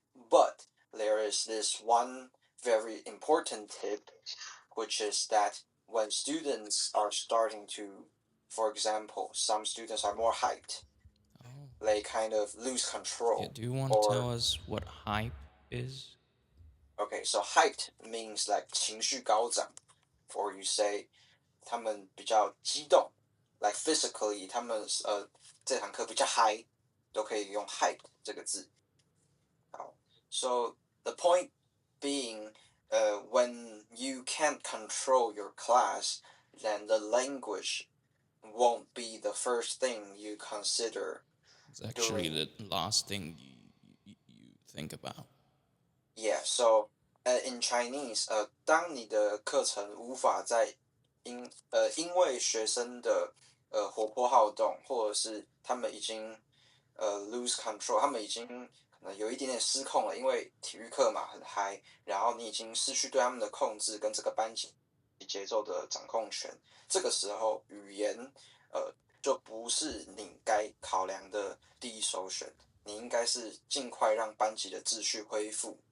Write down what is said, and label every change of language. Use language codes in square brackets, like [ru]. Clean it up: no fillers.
[en] But there is this one very important tip, which is that when students are starting to, for example, some students are more hyped, they kind of lose control. Yeah, do you want to tell us what hype is? Okay, so hyped means like [zh] 情绪高涨, [en] or you say [zh] 他们比较激动, [en] like physically [zh] 他们这堂课比较嗨, 都可以用 hyped 这个字。 [en] 好, so the point being, when you can't control your class, then the language won't be the first thing you consider. It's actually the last thing you think about. Yeah, so in Chinese, [zh] 当你的课程无法在因为学生的活泼好动，或者是他们已经 [en] lose control， [zh] 他们已经可能有一点点失控了，因为体育课嘛很嗨，然后你已经失去对他们的控制跟这个班级节奏的掌控权，这个时候语言就不是你该考量的第一首选，你应该是尽快让班级的秩序恢复。